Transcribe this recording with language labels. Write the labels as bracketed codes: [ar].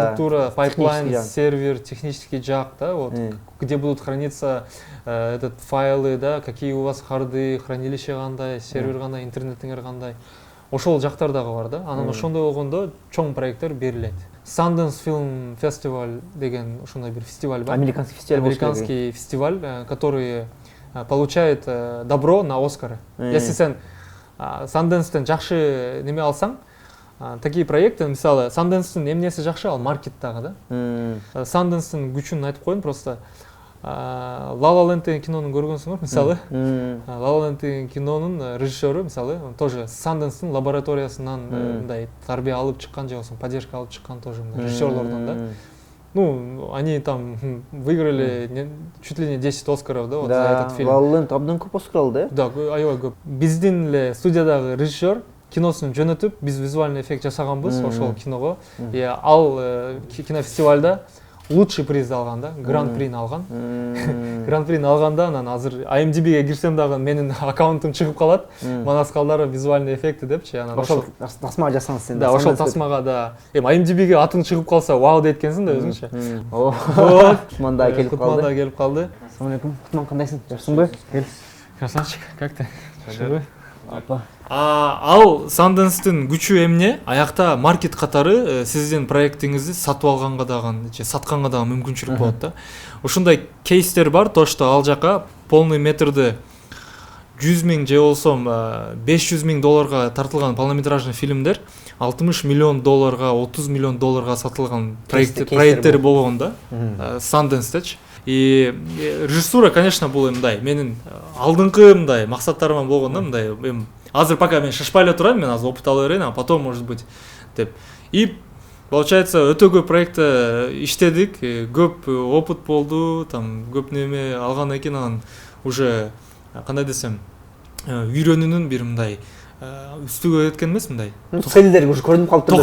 [ru] структура, пайплайн, сервер, технический жак, да, вот, где будут храниться файлы, да, какие у вас харды, хранилище кандай, сервер кандай, интернеттиңер кандай. [ky] Ошол жактардагы бар да. Анан ошондой болгондо чоң проекттер берилет. Sundance Film Festival деген ошондой бир фестиваль бар. [ru] Американский фестиваль. Американский фестиваль, который получает добро на Оскары. [ky] Если сен Sundance'тен жакшы неме алсаң, такие проекты, мисалы, Sundance'тын эмнеси жакшы, ал маркеттагы да. Sundance'тын күчүн айтып коеюн, просто La La Land деген кинонун көргөнсүңөр, мисалы. La La Land деген кинонун режиссеру, мисалы, тоже Sundance'тын лабораториясынан мындай тарбия алып чыккан же болбосо поддержка алып чыккан тоже режиссерлордон да. [ru] Ну, они там выиграли чуть ли не 10 Оскаров, да, вот за этот фильм. [ky] La La Land абдан көп Оскар алды, да? Да, аябай көп. Биздин эле студиядагы режиссер киносун жөнөтүп, биз визуальный эффект жасаганбыз ошол киного. Ал кинофестивальда лучший приз алган да, гран-прини алган. Гран-прини алганда анан азыр IMDb'ге кирсем дагы менин аккаунтум чыгып калат. Манас калдары визуальный эффекти депчи. Анан ошол тасмага жасаңыз сен. Да, ошол тасмага да. IMDb'ге атың чыгып калса, вау дейт экенсиң да өзүңчө. Кутман да келип калды. Кутман да келип калды. Ассалому алейкум. Кутман, кандайсың? Жакшысыңбы? Кел. [ru] Красавчик, как ты? [ky] Апа. Ал Sundance-тын күчү эмне? Аякта маркет катары сиздин проектиңизди сатып алганга дагы, сатканга дагы мүмкүнчүлүк болот да. Ушундай кейстер бар, то что ал жака полный метрди 100 000 же болсом 500 000 долларга тартылган полнометражный фильмдер 60 миллион долларга, 30 миллион долларга сатылган проекттер болгон да. Sundance-течи. И режиссура, конечно, бул мындай. Менин алдыңкы мындай максаттарым болгон да, мындай. Азыр пока мен шашпай эле турам, мен азыр опыт ала берейин, а потом может быть деп. И получается, өтө көп проектте иштедик, көп опыт болду, там көп неме алган экен, анан уже кандай десем, үйрөнүүнүн бир мындай үстүгө кеткен эмес мындай. Целдер уже көрүнүп калыптыр да.